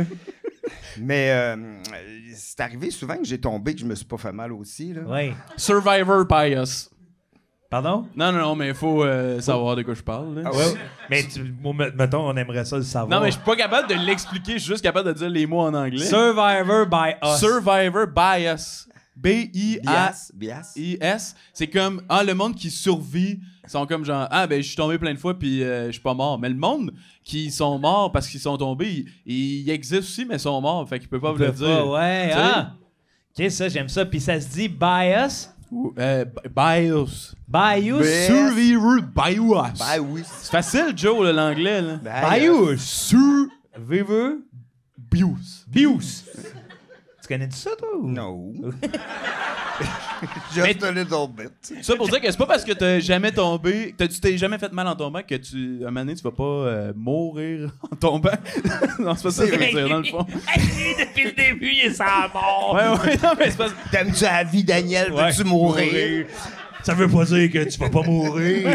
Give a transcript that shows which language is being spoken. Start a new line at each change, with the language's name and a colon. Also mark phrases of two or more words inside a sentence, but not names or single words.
French: Mais c'est arrivé souvent que j'ai tombé, que je me suis pas fait mal aussi, là. Oui.
English: Survivor bias.
French: Pardon? Non, mais il faut savoir de quoi je parle. Là. Ah Ouais. Mais mettons, on aimerait ça le savoir. Non, mais je suis pas capable de l'expliquer, je suis juste capable de dire les mots en anglais.
English: Survivor by us. Survivor bias. Bias.
French: B-I-A-I-S. C'est comme, le monde qui survit, sont comme genre, ben, je suis tombé plein de fois puis je suis pas mort. Mais le monde qui sont morts parce qu'ils sont tombés, ils existent aussi, mais ils sont morts. Fait qu'ils peuvent pas vous le dire. Ouais, Tu sais? OK, ça, j'aime ça. Puis ça se dit bias.
English: Bias. Bias. Bias. Survivor bias.
French: Ben oui. C'est facile, Joe, là, l'anglais. Là.
English: Bias. Survivor. Bias. Bias.
French: Tu connais ça, toi? Ou?
English: No. Just a little bit.
French: Ça pour dire que c'est pas parce que t'as jamais tombé, tu t'es jamais fait mal en tombant que un moment donné, tu vas pas mourir en tombant. Non, c'est pas ça que je veux dire, dans le fond. Depuis le début, il est sans mort. Ouais, non, mais c'est pas... T'aimes-tu la vie, Daniel? Veux-tu mourir? Ça veut pas dire que tu vas pas mourir.